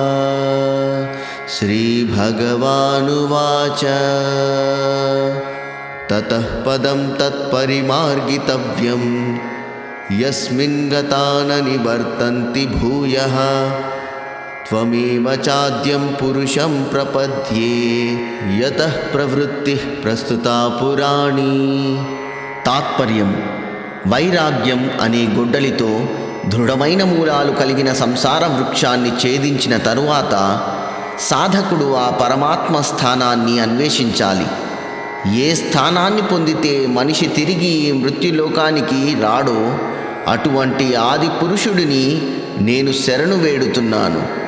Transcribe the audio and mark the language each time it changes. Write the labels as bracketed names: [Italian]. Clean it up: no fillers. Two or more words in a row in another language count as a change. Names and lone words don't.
[Sanskrit] श्रीभगवानुवाच ततः पदं तत्परिमार्गितव्यं यस्मिन् गता न निवर्तन्ति भूयः त्वमेव चाद्यं पुरुषं प्रपद्ये यतः प्रवृत्तिः प्रस्तुता पुराणी। [Telugu] తాత్పర్యం: వైరాగ్యం అనే గొడ్డలితో దృఢమైన మూలాలు కలిగిన సంసార వృక్షాన్ని ఛేదించిన తరువాత సాధకుడు ఆ పరమాత్మ స్థానాన్ని అన్వేషించాలి. ఏ స్థానాన్ని పొందితే మనిషి తిరిగి మృత్యులోకానికి రాడో అటువంటి ఆది పురుషుడిని నేను శరణు వేడుతున్నాను.